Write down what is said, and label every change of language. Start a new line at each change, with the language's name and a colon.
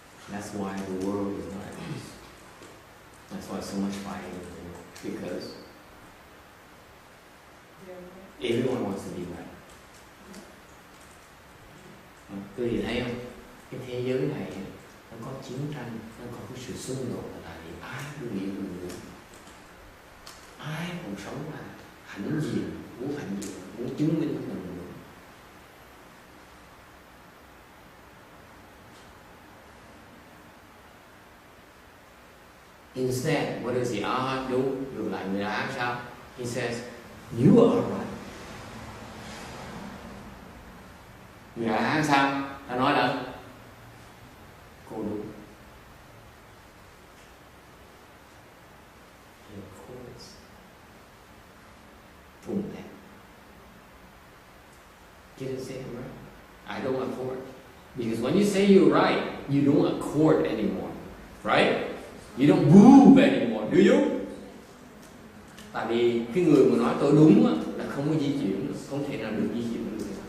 English: That's why the world is not at peace. That's why so much fighting in the world. Because everyone wants to be right.
Vietnamese: Quý vị thấy không? Cái thế giới này nó có chiến tranh, nó có cái sự xung đột là tại vì ai cũng nghĩ mình đúng. Ai cũng sống là hãnh diện, muốn hãnh diện, muốn chứng minh mình đúng.
English: Instead, what does the Arhat do?
Vietnamese: Ngược lại người Arhat sao?
English: He says, you are right.
Vietnamese: Người Arhat sao? Ta nói là cô đúng.
English: He accords from that. You didn't say it right. I don't accord. Because when you say you're right, you don't accord anymore. Right? You don't move anymore, do you?
Vietnamese: Tại vì cái người mà nói tôi đúng á, là không có di chuyển, không thể nào được di chuyển được.